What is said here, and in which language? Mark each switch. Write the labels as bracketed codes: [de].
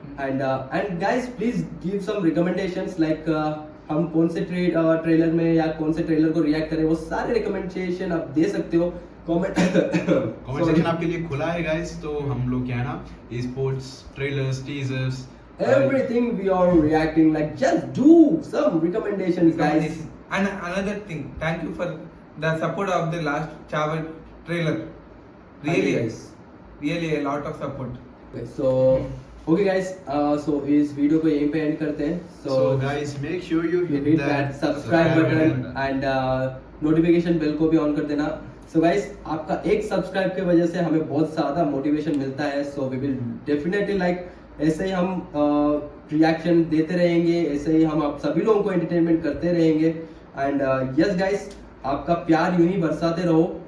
[en] and guys please give some recommendations, like [hi] हम कौन से ट्रेलर में या कौन से ट्रेलर को रिएक्ट करें, वो सारे रिकमेंडेशन आप दे सकते हो. [en] comment [hi] सेक्शन आपके लिए खुला है गाइस. तो हम लोग क्या है ना, sports trailers, teasers, [en] everything we are reacting, like just do some recommendations guys. And another thing, thank you for the support of the last Chava trailer. Really guys, really a lot of support. so okay guys, so [hi] इस video को यहीं पे and करते हैं. [en] so guys make sure you hit that subscribe button and notification bell [hi] को भी on कर देना. [en] So guys [hi] आपका एक सब्सक्राइब की वजह से हमें बहुत ज़्यादा मोटिवेशन मिलता है. [en] So we will definitely like [hi] ऐसे ही हम रिएक्शन देते रहेंगे, ऐसे ही हम आप सभी लोगों को एंटरटेनमेंट करते रहेंगे. [en] and yes guys [hi] आपका प्यार यूं ही बरसाते रहो.